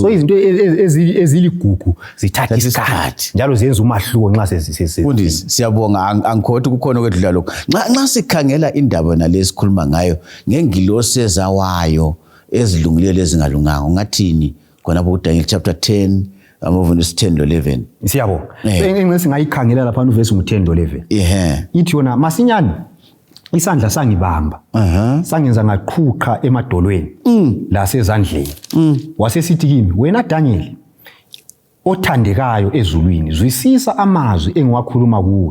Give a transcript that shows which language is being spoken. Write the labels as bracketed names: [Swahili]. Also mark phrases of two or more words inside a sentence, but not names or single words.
[North Ndebele] So izinto eziligugu zithatha isikhathi njalo zenza umahluko nxa Mfundisi siyabonga angikhothi kukhona okwedlula lokho. Nxa sikhangela indaba nalesikhuluma ngayo ngengilosi ezawayo ezilungileyo lezingalunganga ungathini khonapho kuDaniel [English] chapter 10 verse 10 to 11. [North Ndebele] Siyabonga. Engce singayikhangela lapha verse ngu10 to 11. Ithi yona masinyane isandla sangibamba sangenza ngaqhuqa emadolweni la sezandleni. Wasesithi kimi wena Daniel othandekayo ezulwini zwisisa amazwi engiwakhuluma kuwe.